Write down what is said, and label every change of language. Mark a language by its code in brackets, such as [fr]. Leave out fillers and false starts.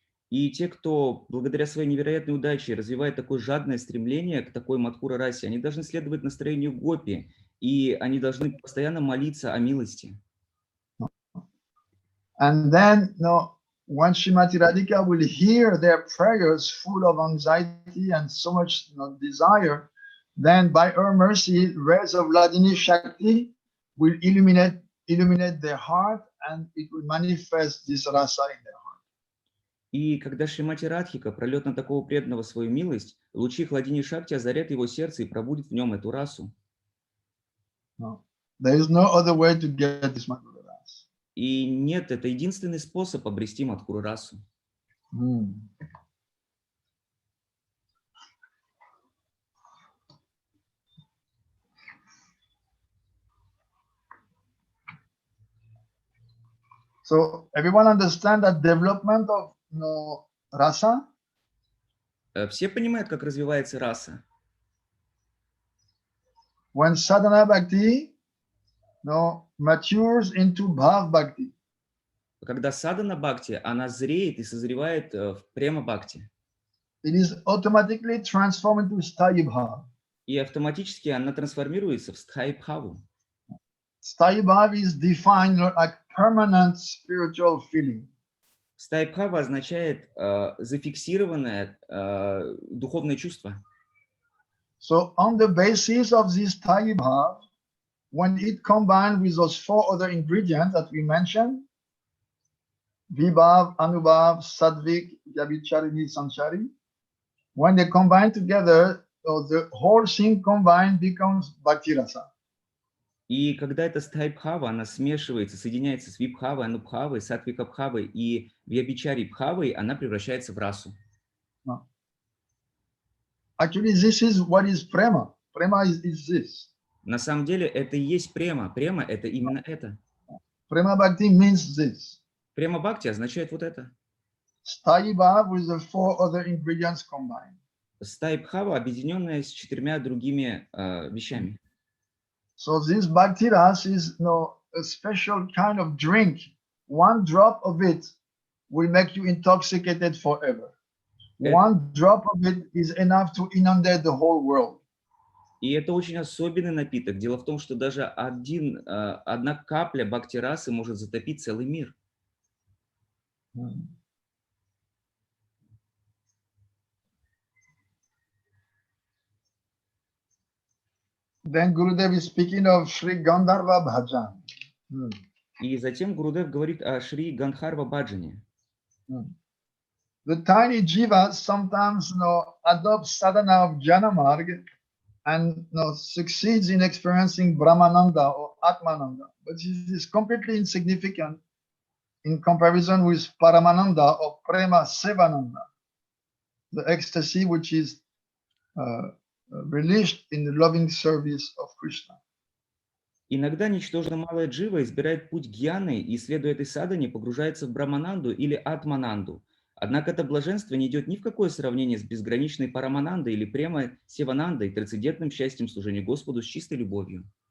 [ru] И те, кто благодаря своей невероятной удаче развивает такое жадное стремление к такой Мадхура расе, они должны следовать настроению гопи, и они должны постоянно молиться о милости. [en] And then, when Srimati Radhika will hear their prayers full of anxiety and so much desire, then by her mercy, rays of Vladini Shakti will illuminate their heart, and it will manifest this rasa in their heart. [ru] И когда Шримати Радхика прольет на такого преданного свою милость, лучи Хладини Шакти озарят его сердце и пробудит в нем эту расу. [en] No. There is no other way to get this Madhura Rasa. [ru] И нет, это единственный способ обрести Мадхуру расу. [en] So everyone understand that development of rasa? [ru] Все понимают, как развивается раса. [en] When sadhana bhakti matures into bhav bhakti. [ru] Когда садхана бхакти, она зреет и созревает в према бхакти. [en] It is automatically transformed into sthayi bhav. [ru] И автоматически она трансформируется в стхаи бхаву. [en] Sthayi bhav is defined like permanent spiritual feeling. [ru] Стхаи бхава означает зафиксированное духовное чувство. [en] So on the basis of this sthayi bhav, when it combined with those four other ingredients that we mentioned, vibhav, anubhav, sadvik, vyabhicharini, sanchari, when they combine together, the whole thing combined becomes bhakti rasa. [ru] И когда эта стхай-бхава, она смешивается, соединяется с вибхавой, анубхавой, сатвика-бхавой и вьябичари-бхавой, она превращается в расу. [en] Actually, this is what is prema. Prema is this. [ru] На самом деле это и есть према. Према — это именно это. [en] Prema bhakti means this. [ru] Према бхакти означает вот это. [en] Sthayi bhav with the four other ingredients combined. [ru] Стхай-бхава, объединенная с 4 другими вещами. [en] So this bhakti ras is a special kind of drink. One drop of it will make you intoxicated forever. One drop of it is enough to inundate the whole world. [ru] И это очень особенный напиток. Дело в том, что даже одна капля бхакти-расы может затопить целый мир. [en] Then Gurudev is speaking of Shri Gandharva Bhajan. [ru] И затем Гурудев говорит о Шри Гандхарва Баджане. [en] The tiny jiva sometimes adopts sadhana of jnana marg and succeeds in experiencing Brahmananda or Atmananda, but this is completely insignificant in comparison with Paramananda or Prema Sevananda, the ecstasy which is released in the loving service of Krishna. [ru] Иногда ничтожно малая джива избирает путь гьяны и, следуя этой садхане, погружается в Брамананду или Атмананду. Однако это блаженство не идет ни в какое сравнение с безграничной Параманандой или Према Севанандой, трансцендентным счастьем служения Господу с чистой любовью.